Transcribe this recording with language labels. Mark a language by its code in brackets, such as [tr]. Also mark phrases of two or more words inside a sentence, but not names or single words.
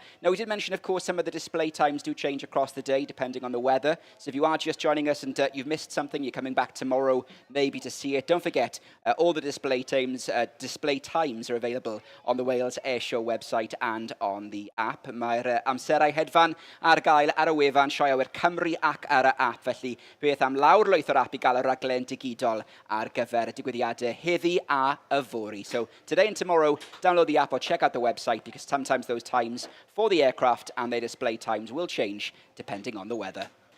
[en] Now, we did mention, of course, some of the display times do change across the day depending on the weather. So if you are just joining us and you've missed something, you're coming back tomorrow maybe to see it, don't forget, all the display times are available on the Wales Airshow website and on the app. [cy] Mae'r amserau hedfan ar gael ar y wefan sioewyr Cymru ac ar y app. Felly, beth am lawr lwyth o'r app i gael y raglen digidol ar gyfer y digwyddiadau heddi a yfory. [en] So today and tomorrow, download the app or check out the website, because sometimes those times for the aircraft and their display times will change depending on the weather.